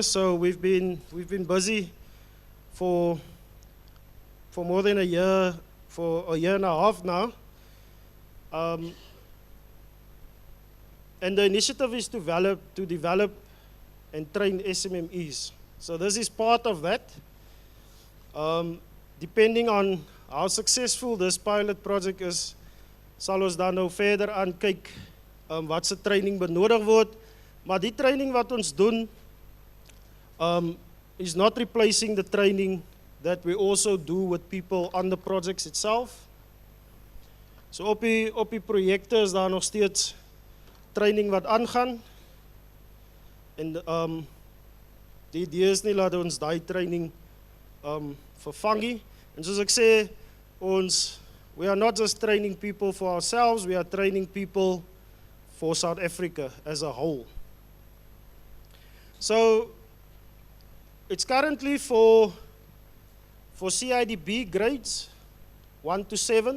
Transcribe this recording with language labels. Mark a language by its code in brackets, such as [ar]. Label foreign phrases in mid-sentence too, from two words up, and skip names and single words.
[en] So we've been busy for more than a year, for a year and a half now. And the initiative is to develop and train SMMEs. So this is part of that. Depending on how successful this pilot project is, [af] sal ons dan nou verder aan kyk wat se training benodig word. Maar die training wat ons doen is [en] not replacing the training that we also do with people on the projects itself. [af] So op die projekte is daar nog steeds training wat aangaan. En die idee is nie laat ons daai training vervang nie. En soos ek sê, [en] we are not just training people for ourselves, we are training people for South Africa as a whole. So it's currently for CIDB grades 1 to 7.